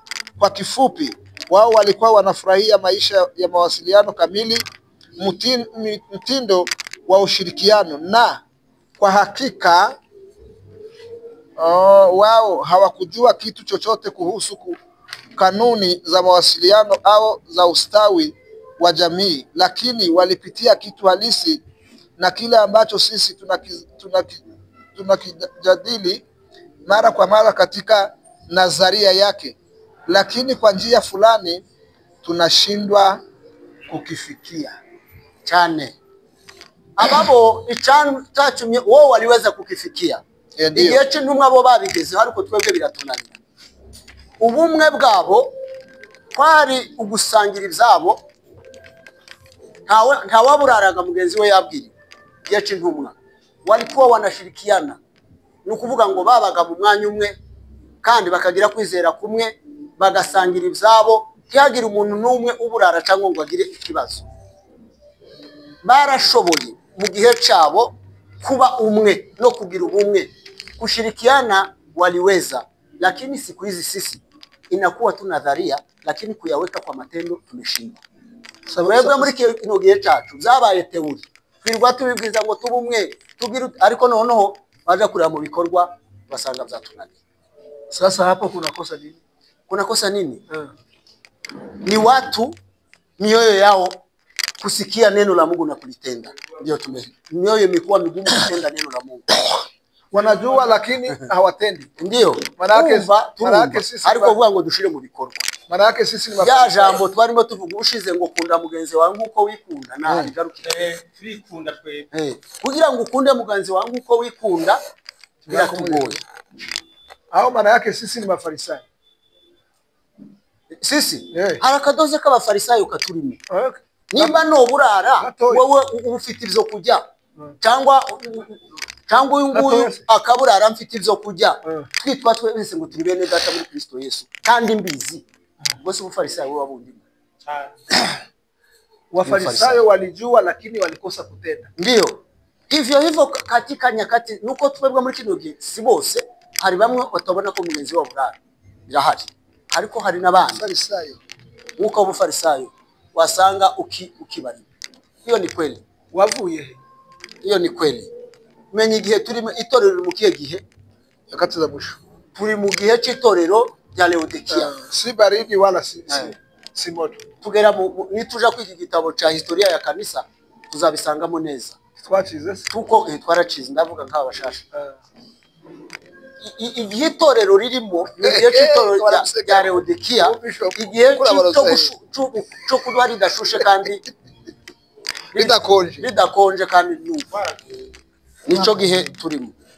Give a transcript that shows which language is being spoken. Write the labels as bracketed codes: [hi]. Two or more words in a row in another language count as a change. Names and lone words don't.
[sw] Kwa kifupi, wao walikuwa wanafurahia maisha ya mawasiliano kamili, mtindo wa ushirikiano, na kwa hakika wao hawakujua kitu chochote kuhusu kanuni za mawasiliano au za ustawi wa jamii, lakini walipitia kitu halisi na kile ambacho sisi tunakijadili mara kwa mara katika nadharia yake, lakini kwa njia fulani tunashindwa kukifikia cyane. [rw] Ababo icyatumye wowe [sw] waliweza kukifikia. [rw] Igihe cy'intumwa bo babigeze, ariko twebwe biratunanira. Ubumwe bwabo kwari ugusangira ibyabo, ntawaburaraga mugenzi we yabwiriwe. Igihe cy'intumwa [sw] walikuwa wanashirikiana, [rw] ni ukuvuga ngo babaga mu mwanya umwe kandi bakagira kwizera kumwe, bagasangira ibyabo, ntihagire umuntu n'umwe uburara cyangwa ngo agire ikibazo. Barashoboye mu gihe cyabo kuba umwe no kugira ubumwe, [sw] kushirikiana waliweza. Lakini siku hizi sisi inakuwa tu nadharia, lakini kuyaweka kwa matendo tumeshindwa. [rw] Wewe muri kino gihe cyacu byabaye teori, twirwa tubibwiza ngo tubumwe tugira, ariko noneho baje kureba mu bikorwa basanga byatunaniye. [sw] Sasa hapo kuna kosa nini? Kuna kosa nini? Ni watu mioyo yao kusikia neno la Mungu na kulitenda. Ndio mioyo imekuwa migumu kutenda neno la Mungu. Wanajua lakini hawatendi. Ndio. Marake sisi [rw] ariko vuga ngo dushire mu bikorwa. [sw] Marake sisi ni ya jambo [rw] twarimo tuvuga ushize ngo kunda mugenzi wangu uko wikunda na rigarukira. Twikunda twe. Kugira ngo ukunde mugenzi wangu uko wikunda biratugoye. [sw] Hao maana yake sisi ni mafarisayo. [rw] Sisi harakadoze k'abafarisayo katurimo. Okay. Nimba no burara wowe ufite ibyo kujya cyangwa cyangwa uyu nguyu akaburara mfite ibyo kujya twitwa twese ngo turi bene data muri Kristo Yesu kandi mbizi ubwo si ubufarisayo wabundi. [sw] Wafarisayo walijua lakini walikosa kutenda. Ndio hivyo katika nyakati [rw] nuko twebwe muri kino gihe si bose, hari bamwe batabona ko mugenzi wabo burara birahari, ariko hari n'abandi Farisayo uko ubufarisayo wasanga ukibari. [sw] Hiyo ni kweli. [rw] Wavuye [sw] hiyo ni kweli. [rw] Menye igihe turi itorero mu kihe gihe [sw] yakati za mwisho, [rw] turi mu gihe cy'itorero rya Laodikia. [sw] Si baridi wala si moto. [rw] Tugera nituja kwiki gitabo [sw] cha historia ya kanisa [rw] tuzabisangamo neza. Twacize tuko twaracize ndavuga nk'aba bashasha. Igihe itorero ririmo igihe cy'itorero rya Laodikia, igihe cyo kuba ridashushe kandi ridakonje kandi nuva nico gihe turimo.